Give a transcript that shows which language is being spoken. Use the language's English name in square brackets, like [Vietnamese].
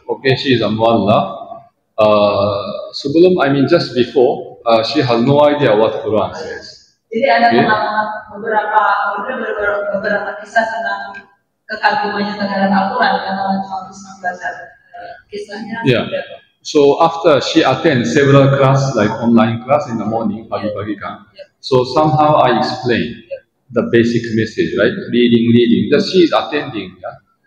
[English] Okay, she is a muallaf. Sebelum, I mean just before, she has no idea what Quran says. [Indonesian] Jadi ada beberapa kisah tentang kekagumannya terhadap Al-Quran karena cuma bisa membaca kisahnya. [English] Yeah. So after she attends several class, like online class in the morning, [Indonesian] pagi-pagi kan. [English] So somehow I explain the basic message, right? Reading. That she is attending, yeah.